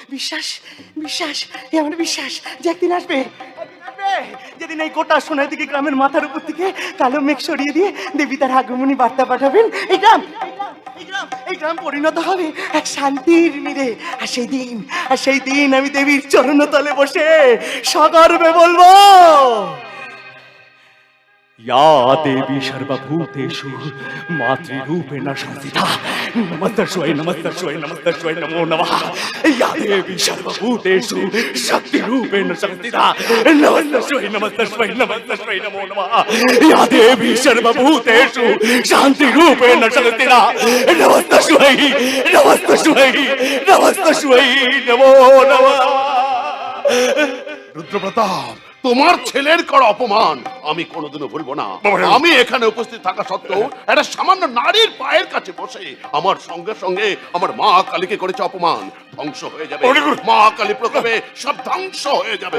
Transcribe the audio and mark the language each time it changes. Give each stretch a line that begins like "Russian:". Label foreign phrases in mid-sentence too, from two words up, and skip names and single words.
Bangla: আমার বিশ্বাস যে একদিন আসবে, যেদিন এই গোটা সোনার দিকে গ্রামের মাথার উপর থেকে কালো মেঘ সরিয়ে দিয়ে দেবী তার আগমনী বার্তা পাঠাবেন। এই গ্রাম পরিণত হবে এক শান্তির নীড়ে। আর সেই দিন আমি দেবীর চরণতলে বসে সগর্বে বলবো,
Sanskrit: या देवी सर्वभूतेषु मातृरूपेण संस्थिता नमस्तस्यै नमस्तस्यै नमस्तस्यै नमो नमः या देवी सर्वभूतेषु शक्तिरूपेण संस्थिता नमस्तस्यै नमस्तस्यै नमस्तस्यै नमो नमः या देवी सर्वभूतेषु शान्तिरूपेण संस्थिता नमस्तस्यै नमस्तस्यै नमस्तस्यै नमो नमः।
Bangla: রুদ্রপ্রতাপ, তোমার ছেলের করা অপমান আমি কোনোদিনও ভুলবো না। আমি এখানে উপস্থিত থাকা সত্ত্বেও একটা সামান্য নারীর পায়ের কাছে বসে আমার সঙ্গে সঙ্গে আমার মা কালীকে করেছে অপমান। ধ্বংস হয়ে যাবে, মা কালী প্রকোপে সব ধ্বংস হয়ে যাবে।